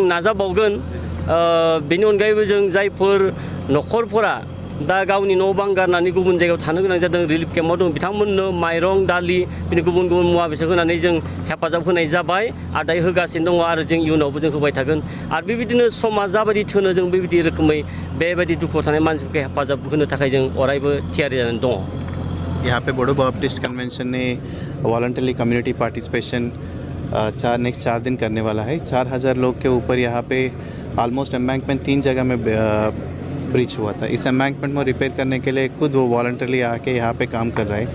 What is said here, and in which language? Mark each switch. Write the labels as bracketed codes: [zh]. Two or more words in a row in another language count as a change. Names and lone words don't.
[brx] नाजाबावगोन बेनि अनगायैबो जों जायफोर न'खरफोरा दा गावनि न' बां गारनानै गुबुन जायगायाव थानो गोनां जादों रिलिफ केम्पआव दं बिथांमोननो माइरं दालि बिदिनो गुबुन गुबुन मुवा बेसाद होनानै जों हेफाजाब होनाय जाबाय आरो दायो होगासिनो दङ आरो जों इयुनावबो जों होबाय थागोन आरो बेबायदिनो समा जाबायदि थोनो जों बेबायदि रोखोमै बेबायदि दुखुआव थानाय मानसिफोरखौ हेफाजाब होनो थाखाय जों अरायबो थियारि जानानै दङ। [hi] यहाँ पे बोडो बाप्टिस्ट कन्वेंशन ने [en] voluntary community participation next [hi] 4 दिन करने वाला है। 4000 लोग के ऊपर यहाँ पे [en] almost embankment [hi] 3 जगह में ब्रीच हुआ था। इस एम्बैंकमेंट में रिपेयर करने के लिए खुद वो वॉलंटरली आके यहाँ पे काम कर रहा है।